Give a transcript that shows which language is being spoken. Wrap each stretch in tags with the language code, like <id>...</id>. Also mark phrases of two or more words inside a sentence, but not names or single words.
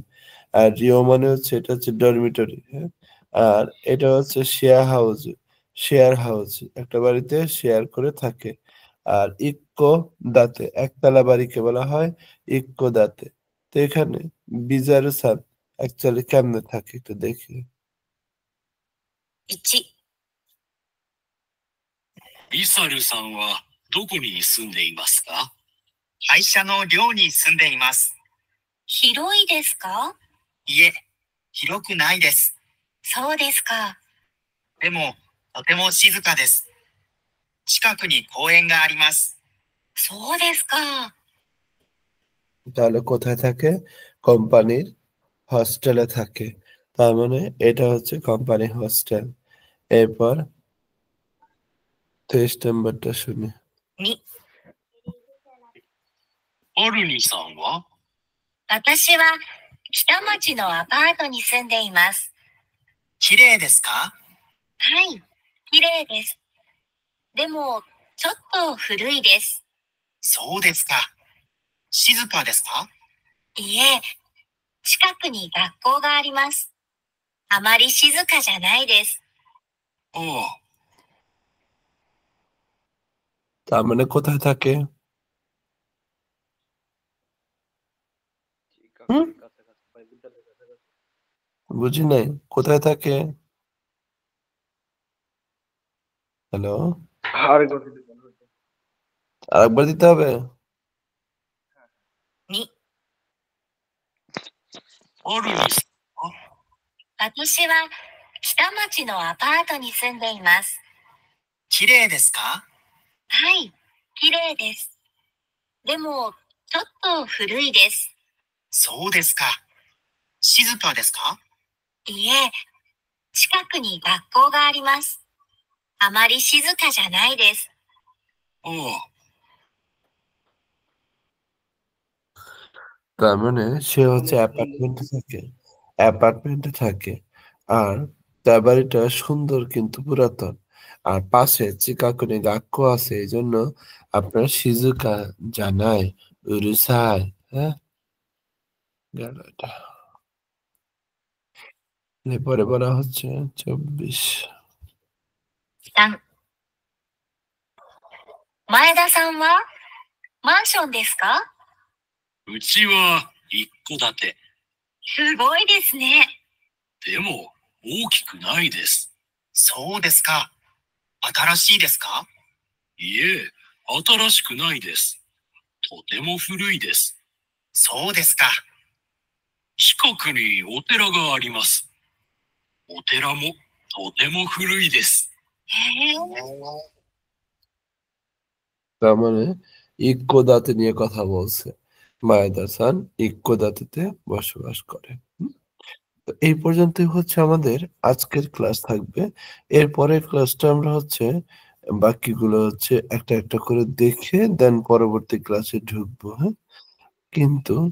<bn>আর রিও মানে হচ্ছে এটা হচ্ছে ডরমিটরি, হ্যাঁ? আর এটা হচ্ছে</bn> <en>share house, share house</en> <bn>একটা বাড়িতে শেয়ার করে থাকে। আর</bn> <ja>一戸建て</ja> <bn>একতলা বাড়িকে বলা হয়</bn> <ja>一戸建て.</ja> <bn>তো এখানে বিজারু সান অ্যাকচুয়ালি কেমনে থাকে একটু দেখি।</bn> <ja>1、リサルさんはどこに住んでいますか？会社の寮に住んでいます。広いですか？いえ、広くないです。そうですか。でも、とても静かです。近くに公園があります。そうですか。</ja> <bn>তাহলে কোথায় থাকে? কোম্পানির হস্টেলে থাকে। তার মানে এটা হচ্ছে</bn> <en>company hostel.</en> <bn>এরপর 23 নাম্বারটা শুনি।</bn> <ja>2、アルニさんは？私は北町のアパートに住んでいます。綺麗ですか？はい、綺麗です。でも、ちょっと古いです。そうですか。静かですか？いえ、近くに学校があります。あまり静かじゃないです。おお。</ja> <bn>তার মানে কোথায় থাকে? হুম? চিকাগোর কাছাকাছি, বিদ্যালয়ের কাছাকাছি। বুঝি নাই। কোথায় থাকে? হ্যালো? আরেকবার যদি বলা হতো। আরেকবার দিতে হবে?</bn> <ja>2、アルニさんは？私は北町のアパートに住んでいます。綺麗ですか？はい、綺麗です。でも、ちょっと古いです。そうですか。静かですか？いえ、 近くに学校があります。あまり静かじゃないです。おう。</ja> <bn>তার মানে সে হচ্ছে অনেক সুন্দর। অ্যাপার্টমেন্টে থাকে আর তার বাড়িটা সুন্দর কিন্তু পুরাতন আর পাশে</bn> <ja>近くに学校</ja> <bn>আছে এই জন্য আপনার</bn> <ja>静かじゃない うるさい</ja> <bn>হ্যাঁ গেল এটা এরপরে বলা হচ্ছে 24</bn> <ja>前田さんはマンションですか？うちは一戸建て。すごいですね。でも大きくないです。そうですか。新しいですか？いえ、新しくないです。とても古いです。そうですか。近くにお寺があります。お寺もとても古いです。へえ。</ja> <bn>তার মানে ইক্কোদাতে নিয়ে কথা বলছে মায়েদা-সান ইক্কোদাতেতে বসবাস করে তো এই পর্যন্তই হচ্ছে আমাদের আজকের ক্লাস থাকবে এরপরের ক্লাসটা আমরা হচ্ছে বাকিগুলো হচ্ছে একটা একটা করে দেখে দেন পরবর্তী ক্লাসে ঢুকবো হ্যাঁ কিন্তু</bn>